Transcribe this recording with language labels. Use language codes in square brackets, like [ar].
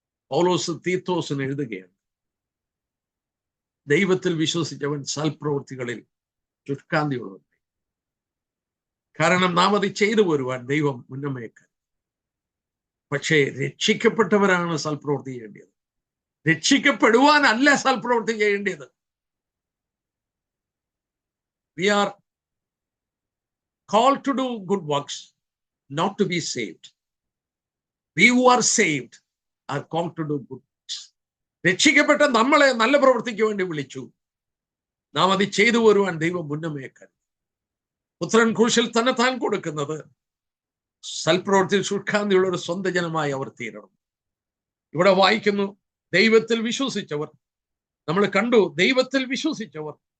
[ml] പൗലോസ് തീത്തോസിന് എഴുതുകയാണ്, ദൈവത്തിൽ വിശ്വസിച്ചവൻ സൽപ്രവൃത്തികളിൽ ശുഷ്കാന്തിയുള്ളവൻ. കാരണം നാം അത് ചെയ്തു പോരുവാൻ ദൈവം മുന്നമേക്കാൻ. പക്ഷേ രക്ഷിക്കപ്പെട്ടവരാണ് സൽപ്രവൃത്തി ചെയ്യേണ്ടത്, രക്ഷിക്കപ്പെടുവാനല്ല സൽപ്രവൃത്തി ചെയ്യേണ്ടത്. [en] We are called to do good works, not to be saved. We who are saved are called to do good works. [ml] രക്ഷിക്കപ്പെട്ട നമ്മളെ നല്ല പ്രവൃത്തിക്ക് വേണ്ടി വിളിച്ചു. നാം അത് ചെയ്തു വരുവാൻ ദൈവം മുന്നമേക്കാൻ. പുത്രൻ ക്രൂശിൽ തന്നെത്താൻ കൊടുക്കുന്നത് സൽപ്രവൃത്തി ശുഷ്കാന്തിയുള്ള ഒരു സ്വന്തം ജനമായി അവർ തീരണം. ഇവിടെ വായിക്കുന്നു, ദൈവത്തിൽ വിശ്വസിച്ചവർ. നമ്മൾ കണ്ടു, ദൈവത്തിൽ വിശ്വസിച്ചവർ.